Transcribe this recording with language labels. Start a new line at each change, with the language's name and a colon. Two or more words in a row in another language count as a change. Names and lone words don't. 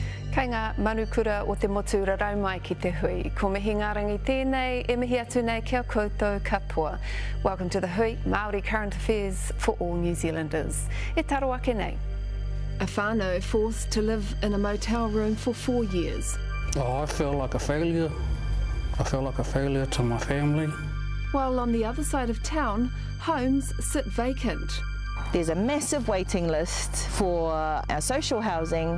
Māori: Kei ngā manukura o te motu rarau mai ki te hui. Ko mihi ngā rangi tēnei, e mihi atu nei kia koutou katoa.
English: Welcome to the Hui, Māori current affairs for all New Zealanders.
Māori: E taro ake nei.
English: A whānau forced to live in a motel room for 4 years. Oh, I feel like a failure. I feel like a failure to my family. While on the other side of town, homes sit vacant. There's a massive waiting list for our social housing.